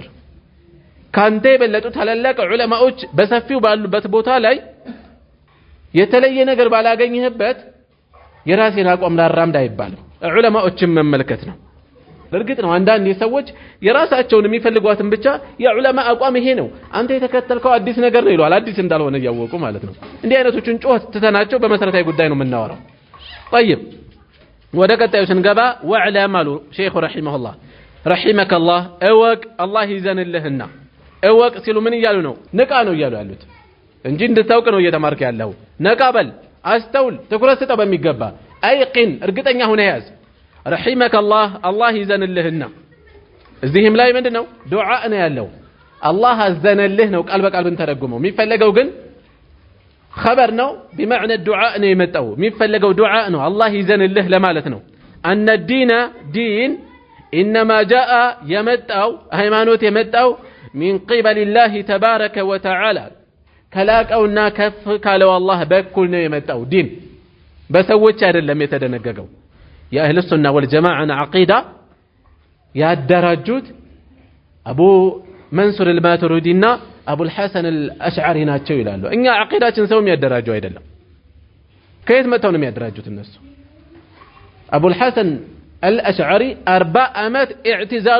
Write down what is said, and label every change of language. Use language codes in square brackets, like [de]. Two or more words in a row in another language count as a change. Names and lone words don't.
[am] ካንተ የበለጡ ታላላቅ ዑለማዎች በሰፊው ባሉበት ቦታ ላይ የተለየ ነገር ባላገኘህበት የራሴን አቋም ላራምድ አይባልም ዑለማዎችን መመልከት ነው በርግጥ ነው አንዳንድ ሰዎች የራሳቸውን የሚፈልጓትን ብቻ የዑለማ አቋም ይሄ ነው አንተ የተከተልከው አዲስ ነገር ነው ይሏል አዲስ እንዳልሆነ ያወቁ ማለት ነው እንዲህ አይነቶችን ጮህ ተተናቸው በመሰረታዊ ጉዳይ ነው የምናወራው طيب ወደ ቀጣዩ ስንገባ ወዕለም አሉ ሼኹ ረሂመሁላህ [ar] رحمك الله [am] እወቅ አላህ ይዘንልህና እወቅ ሲሉ ምን እያሉ ነው ንቃ ነው እያሉ ያሉት እንጂ እንድታውቅ ነው እየተማርክ ያለው ነቃ በል አስተውል ትኩረት ስጠው በሚገባ አይቂን እርግጠኛ ሆነ ያዝ [ar] رحمك الله [am] ይዘንልህና እዚህም ላይ ምንድነው ዱዓ ነው ያለው አላህ አዘነልህ ነው ቃል በቃል ብንተረጉመው የሚፈለገው ግን خبر ነው [ar] بمعنى الدعاء [am] ነው የመጣው የሚፈለገው ዱዓ ነው አላህ ይዘንልህ ለማለት ነው [ar] ان الدين دين انما جاء [am] የመጣው ሃይማኖት የመጣው [ar] من قبل الله تبارك وتعالى [am] ከላቀውና ከፍ ካለው አላህ በኩል ነው የመጣው ዲን በሰዎች አይደለም የተደነገገው የአህለ ሱና ወልጀማዓ አቂዳ ያደራጁት አቡ መንሱር አልማቱሪዲና አቡ አልሐሰን አልአሽዓሪ ናቸው ይላሉ እኛ አቂዳችን ሰው የሚያደራጀው አይደለም ከየት መጣው ነው የሚያደራጁት እነሱ አቡ አልሐሰን አልአሽዓሪ 40 አመት ኢዕቲዛል